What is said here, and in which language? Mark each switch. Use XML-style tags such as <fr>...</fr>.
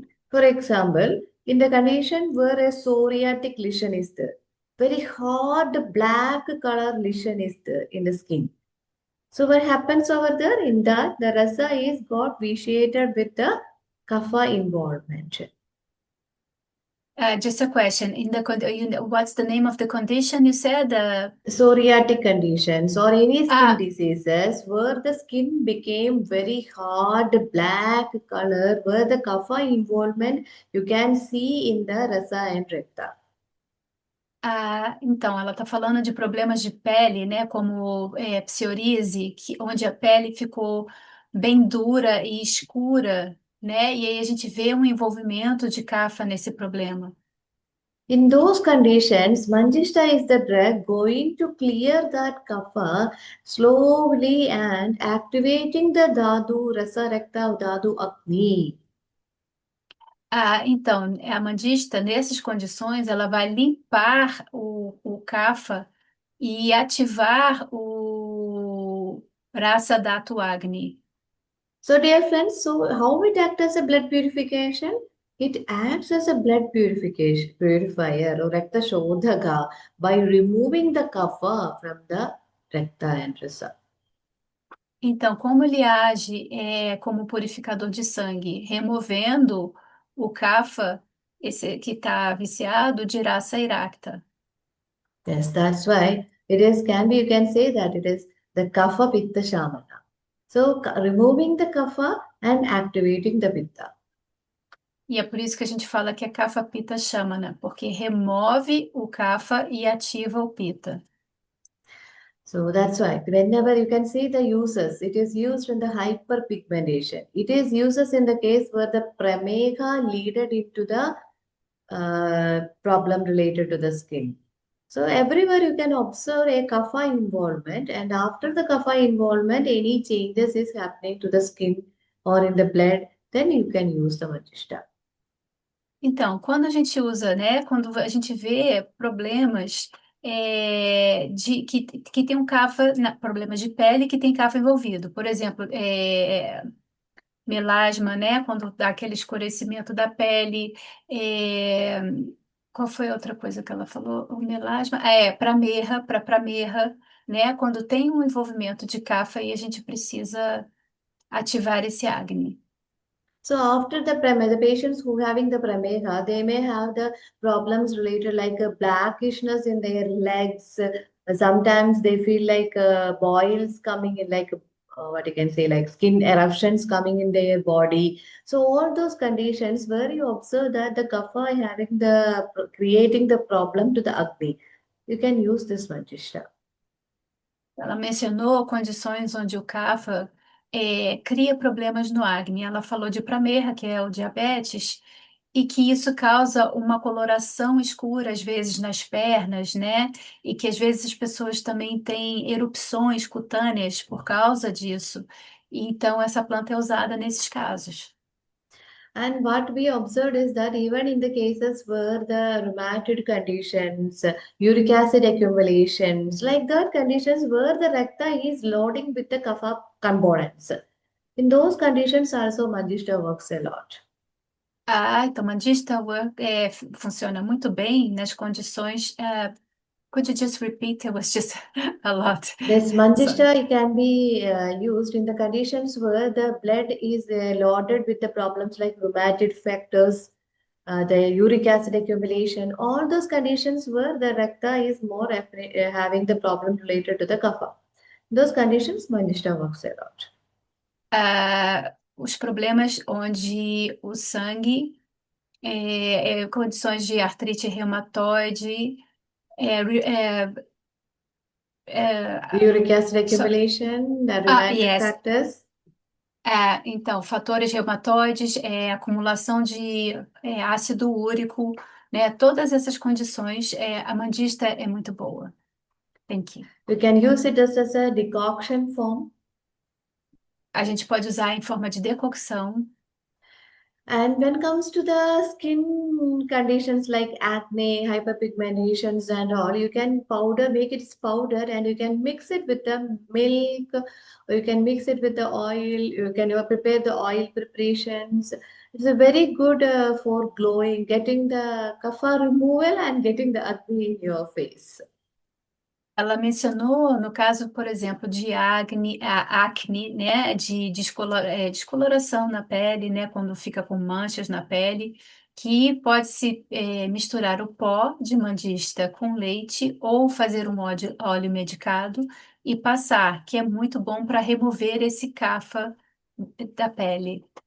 <en>For example, in the condition where a psoriatic lesion is there, very hard black color lesion is there in the skin. So what happens over there? In that, the rasa is got vitiated with the kapha involvement. Just a question. What's the name of the condition you said? Psoriatic conditions or any skin Ah, diseases where the skin became very hard black color, where the kapha involvement you can see in the rasa and rakta.</en> <pt>então, ela está falando de problemas de pele, né? Como psoríase, onde a pele ficou bem dura e escura, né? E aí a gente vê um envolvimento de kapha nesse problema.</pt> <en>In those conditions, Manjishta is the drug going to clear that kapha slowly and activating the dhatu, rasa, rakta, dhatu, agni.</en> <pt>Então, a mandista, nessas condições, ela vai limpar o kapha e ativar o Rasa Dhatu Agni.</pt> <en>So, dear friends, so how it acts as a blood purification? It acts as a blood purification purifier or rakta shodhaka by removing the kapha from the rakta and rasa.</en> <pt>Então, como ele age como purificador de sangue, removendo o kapha, esse que está viciado, de Rasa Irakta.</pt> <en>Yes, that's why it is can be you can say that it is the kapha pitta shamana. So removing the kapha and activating the pitta.</en> <pt>E é por isso que a gente fala que é Kapha Pitta Shamana, porque remove o kapha e ativa o Pitta.</pt> <en>So that's why whenever you can see the uses, it is used in the hyperpigmentation. It is uses in the case where the prameha leaded into the problem related to the skin. So everywhere you can observe a kapha involvement, and after the kapha involvement, any changes is happening to the skin or in the blood, then you can use the Vajishta.</en> <pt>Então, quando a gente usa, né, quando a gente vê problemas que tem um kapha, problemas de pele que tem kapha envolvido, por exemplo, melasma, né, quando dá aquele escurecimento da pele, é, qual foi a outra coisa que ela falou? O melasma, para pramerra, né, quando tem um envolvimento de kapha e a gente precisa ativar esse Agni.</pt> <en>So after the the patients who having the prameha, they may have the problems related like a blackishness in their legs. Sometimes they feel like boils coming in, like what you can say, like skin eruptions coming in their body. So all those conditions where you observe that the kapha having the creating the problem to the agni, you can use this Manjishra.</en> <pt>Ela mencionou condições onde o Kapha cria problemas no Agni. Ela falou de prameha, que é o diabetes, e que isso causa uma coloração escura, às vezes, nas pernas, né? E que às vezes as pessoas também têm erupções cutâneas por causa disso. Então, essa planta é usada nesses casos.</pt> <en>And what we observed is that even in the cases where the rheumatoid conditions, uric acid accumulations, like that conditions where the recta is loading with the kapha components, in those conditions also Manjishta works a lot.</en> <pt>Ah, então, Mandista Work funciona muito bem nas condições.</pt> <en>Could you just repeat? It was just a lot. This Sorry. Manjishta can be used in the conditions where the blood is loaded with the problems like rheumatic factors, the uric acid accumulation, all those conditions where the recta is more having the problem related to the kapha. Those conditions, Manjishta works a lot.</en> <pt>Os problemas onde o sangue, condições de artrite reumatoide,</pt> <en>The uric acid so- accumulation, the rheumatic yes. factors.</en> <pt>Então, fatores reumatoides, acumulação de ácido úrico, né? Todas essas condições, a mandista é muito boa.</pt> <en>Thank you. You can use it as a decoction form.</en> <pt>A gente pode usar em forma de decocção.</pt> <en>And when it comes to the skin conditions like acne, hyperpigmentations and all, you can make it powder and you can mix it with the milk, or you can mix it with the oil, you can prepare the oil preparations. It's a very good for glowing, getting the kapha removal and getting the acne in your face.</en> <pt>Ela mencionou, no caso, por exemplo, de acne, né, de descoloração na pele, né, quando fica com manchas na pele, que pode-se misturar o pó de mandista com leite ou fazer um óleo medicado e passar, que é muito bom para remover esse cafa da pele.</pt>